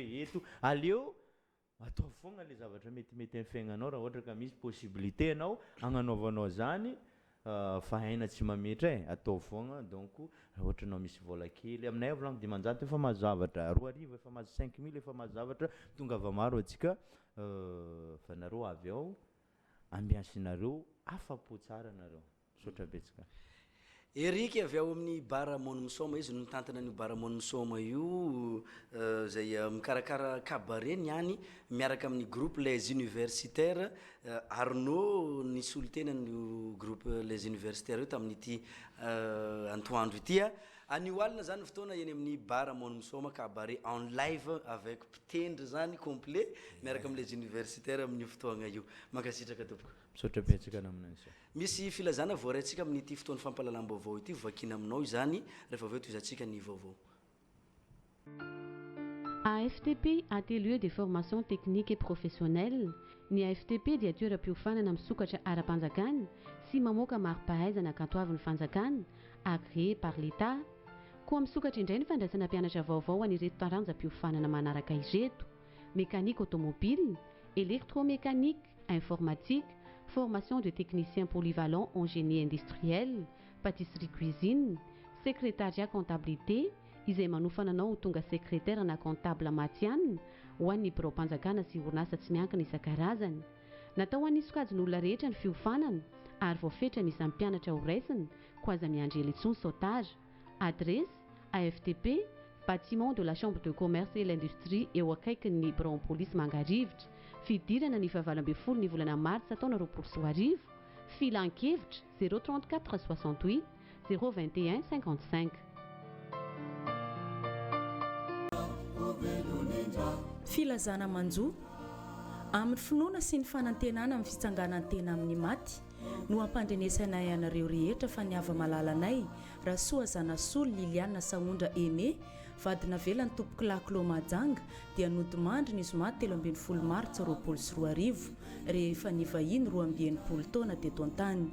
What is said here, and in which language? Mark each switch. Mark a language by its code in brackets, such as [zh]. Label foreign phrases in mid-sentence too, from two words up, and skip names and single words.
[mg] eto aleo atao foagna le zavatra metimety amin'ny fiaignanao raha ohatra ka misy possibilité anao agnanaovanao zany fa aina tsy mametra atao foagna donc raha ohatra anao misy vola kely aminay volagno dimanjato efa mahazo zavatra 2,000 efa mahazo 5,000 efa mahazo zavatra tongava maro atsika fa nareo avy ao ambiansinareo afapo tsara nareo sotra betsaka Eriky avy ao amin'ny bara Moni Misoma izy no tantana ny bara Moni Misoma io zay mikarakara cabaret niany miaraka amin'ny groupe les universitaires Arnaud ny solitena ny groupe les universitaires io tamin'ity antoandro ity anio alina zany fotoana eny amin'ny bara Moni Misoma cabaret [fr] en live avec [mg] pitendry zany complet miaraka amin'ny les universitaires amin'ny fotoagna io mankasitraka tompoko sotra betsaka naminansa misy filazana voaraintsika amin'ity fotoana fampahalalam-baovao ity vakina aminao izany rehefa aveo toizantsika ny vaovao. AFTP, [fr] atelier de formation technique et professionnelle. [mg] Ny AFTP dia toeram-piofanana misokatra ara-panjakana sy mamoaka mari-pahaizana katoavin'ny fanjakana [fr] agréé par l'État. [mg] Koa misokatra indray ny fandraisana mpianatra vaovao an'ireto taranjam-piofanana manaraka ireto: [fr] mécanique automobile, électromécanique, informatique, formation de techniciens polyvalents en génie industriel, pâtisserie-cuisine, secrétariat comptabilité, [mg] izay manofana anao ho tonga secrétaire na comptable matianina ho an'ny birao-mpanjakana sy orinasa tsy miankina isan-karazany. Natao ho an'ny sokajin'olona rehetra ny fiofanana ary voafetra ny isan'ny mpianatra ho raisina ko aza miandry [fr] élection sautage. Adresse AFTP, bâtiment de la chambre de commerce et l'industrie [mg] eo akaikin'ny birao [fr] police Mangarivotra. [mg] Fidirana ny 12 ny volana martsa taona 2024. Filan-kevitra 034 68 021 55. Filazana manjo amin'ny finoana sy ny fanantenana amin'ny fitsanganan'ny tena amin'ny maty no ampandrenesana ianareo rehetra fa niava malalanay Rasoa Zanasolo Liliana Saondra Aimé vadina velany tompoko Laklo Majanga dia nodimandry ny zoma 13 martsa 2024 rehefa nivahiny 12 taona teto an-tany.